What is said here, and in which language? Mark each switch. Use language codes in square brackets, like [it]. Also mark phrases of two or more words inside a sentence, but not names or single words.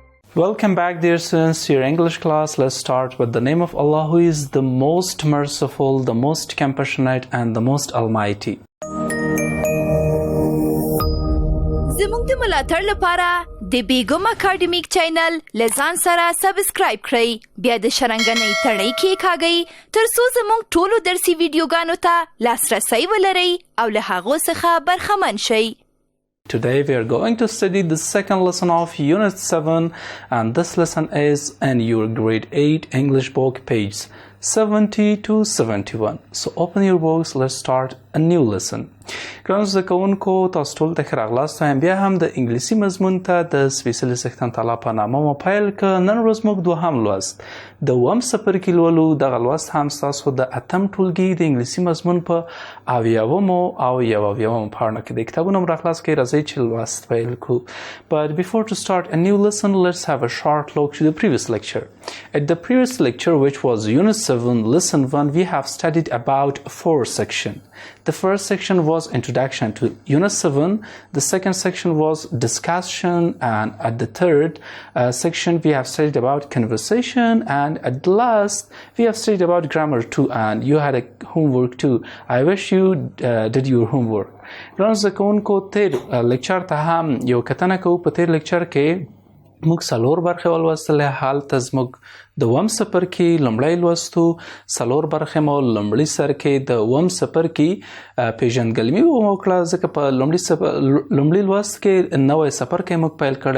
[en] Welcome back, dear students, to your English class. Let's start with the name of Allah, who is the most merciful, the most compassionate, and the most almighty. [ps] زموږ د ملاتړ لپاره د بیګم اکاډمیک چینل لزان سره سبسکرایب کړئ، بیا د شرنګنۍ تڼۍ کېکاږئ ترڅو زموږ ټولو درسي ویډیوګانو ته لاسرسی ولرئ او له هغو څخه برخمن شئ. [en] Today we are going to study the second lesson of Unit 7, and this lesson is in your Grade 8 English book, page 70 to 71. So open your books, let's start a new lesson. [ps] ګرانو زده کوونکو، تاسو ټول ته ښه راغلاست. وایم بیا هم د انګلیسي مضمون ته د سپېڅلي څښتن تعالی په نامه مو پیل که. نن ورځ موږ دوهم لوست د اووم څپرکي لولو. دغه لوست هم ستاسو د اتم ټولګي د انګلیسي مضمون په اویاومو او یو اویاومو پاڼه کې د کتابونو هم راخلاص کړئ. راځئ چې لوست پیل کړو. [en] But before to start a new lesson, let's have a short look to the previous lecture. At the previous lecture, which was Unit 7, Lesson 1, we have studied about 4 sections. The first section was Introduction to Unit 7. The second section was Discussion, and at the third section we have studied about Conversation, and at the last we have studied about Grammar too, and you had a homework too. I wish you did your homework. [ps] ګرانو زده کوونکو، تیر لیکچر ته هم یو کتنه کوو. په تیر لیکچر کې موږ 4 برخې ولوستلې. هلته زموږ د اووم څپرکي لومړی لوستو. 4 برخې مو لومړي سر کې د اووم څپرکي پیژندګلمي وکړه، ځکه په لومړي لوست کې نوی څپرکی موږ پیل کړی.